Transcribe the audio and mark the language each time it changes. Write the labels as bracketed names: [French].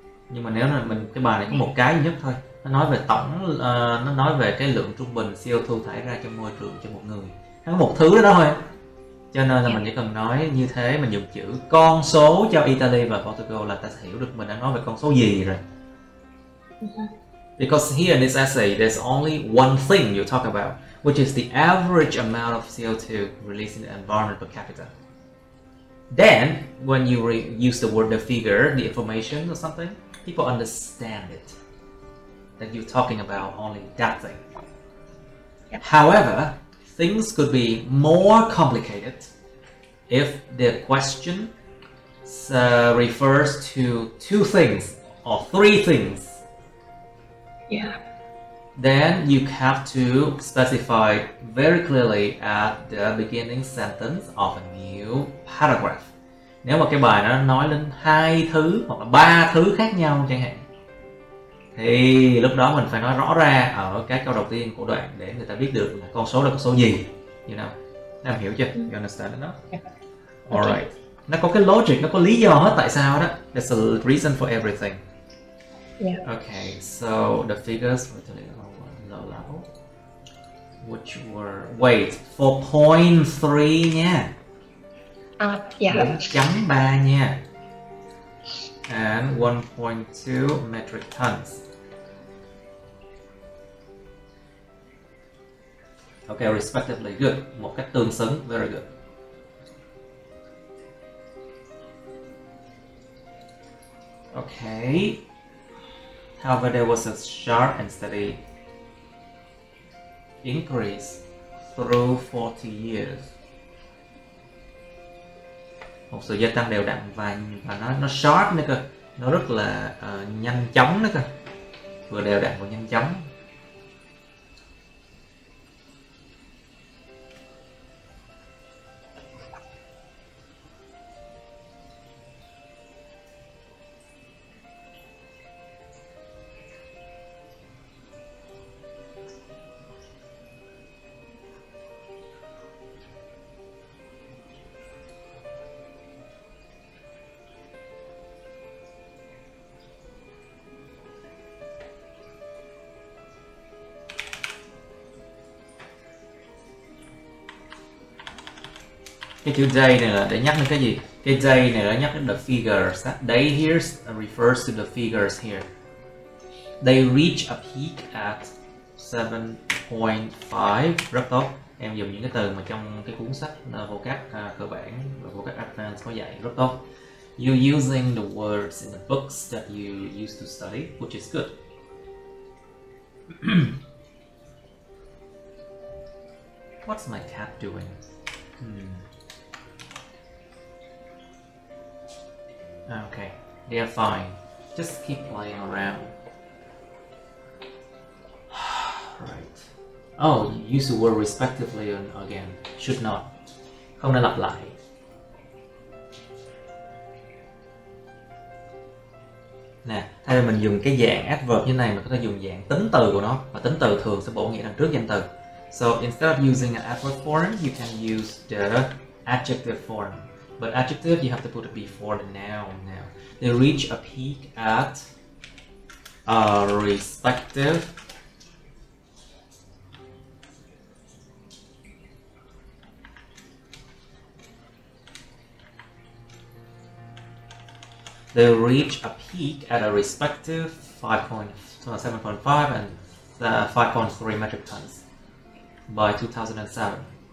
[Vietnamese] Nhưng mà nếu là cái bài này có một cái duy nhất thôi, nó nói về tổng, nó nói về cái lượng trung bình CO2 thải ra trong môi trường cho một người. Nó có một thứ đó thôi. Cho nên là mình chỉ cần nói như thế, mình dùng chữ con số cho Italy và Portugal là ta sẽ hiểu được mình đang nói về con số gì rồi. [English] Because here in this essay there's only one thing you talk about, which is the average amount of CO2 released in the environment per capita. Then when you use the word, the figure, the information or something, people understand it, that you're talking about only that thing. Yep. However, things could be more complicated if the question refers to two things or three things. Yeah. Then you have to specify very clearly at the beginning sentence of a new paragraph. [Vietnamese] Nếu mà cái bài nó nói đến 2 thứ hoặc là 3 thứ khác nhau chẳng hạn, thì lúc đó mình phải nói rõ ra ở cái câu đầu tiên của đoạn để người ta biết được là con số là con số gì. [English] You know? [Vietnamese] Em hiểu chưa? [English] You understand it, no? Yeah. Alright. [Vietnamese] Nó có cái logic, nó có lý do hết tại sao đó. [English] There's a reason for everything. Yeah. Okay, so the figures were low level, which were, wait, 4.3 nha. Yeah. 4.3 nha. And 1.2 metric tons. Okay, respectively, good. [Vietnamese] Một cách tương xứng, [English] very good. Okay. However, there was a sharp and steady increase through 40 years. [Vietnamese] Một sự gia tăng đều đặn và nó sharp nữa cơ, nó rất là nhanh chóng nữa cơ, vừa đều đặn vừa nhanh chóng. Cái chữ day này là để nhắc đến cái gì? Cái day này là nhắc đến [English] the figures. Day here refers to the figures here. They reach a peak at 7.5, [Vietnamese] rất tốt. em dùng những cái từ mà trong cái cuốn sách vocab cơ bản và vocab advanced có dạy rất tốt. [English] You using the words in the books that you used to study, which is good. What's my cat doing? Okay, they are fine. Just keep playing around. Right. Oh, you use the word respectively again. Should not. [Vietnamese] Không nên lặp lại. Nè, thay vì mình dùng cái dạng adverb như này, mình có thể dùng dạng tính từ của nó, và tính từ thường sẽ bổ nghĩa đằng trước danh từ. [English] So instead of using an adverb form, you can use the adjective form. But adjective, you have to put it before the noun now. They reach a peak at a respective they reach a peak at a respective 7.5 and 5.3 metric tons by 2007.